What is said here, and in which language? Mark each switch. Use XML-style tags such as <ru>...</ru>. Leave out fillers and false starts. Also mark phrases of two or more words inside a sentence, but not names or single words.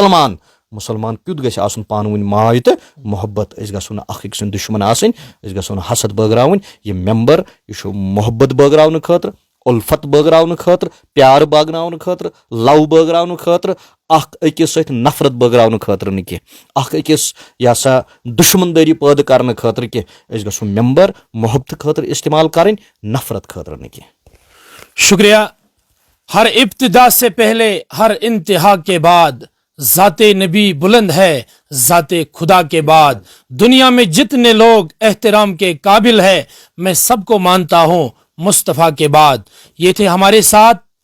<ks>مسلمان کیُتھ گژھِ آسُن پانہٕ ؤنۍ ماے تہٕ محبت أسۍ گژھو نہٕ اکھ أکۍ سٕنٛدۍ دُشمن آسٕنۍ أسۍ گژھو نہٕ حسد بٲگراوٕنۍ یہِ ممبر یہِ چھُ محبت بٲگراونہٕ خٲطرٕ اُلفت بٲگراونہٕ خٲطرٕ پیار باغناونہٕ خٲطرٕ لو بٲگراونہٕ خٲطرٕ اکھ أکِس سۭتۍ نفرت بٲگراونہٕ خٲطرٕ نہٕ کینٛہہ اکھ أکِس یہِ ہسا دُشمندٲری پٲدٕ کرنہٕ خٲطرٕ کینٛہہ أسۍ گژھو ممبر محبتہٕ خٲطرٕ استعمال کرٕنۍ نفرت خٲطرٕ نہٕ کینٛہہ</ks> <ur>شکریہ ہر ابتدا سے پہلے ہر انتہا کے بعد ذات نبی بلند ہے ذات خدا کے بعد دنیا میں جتنے لوگ احترام کے قابل ہے میں سب کو مانتا ہوں مصطفیٰ کے بعد یہ تھے ہمارے ساتھ</ur>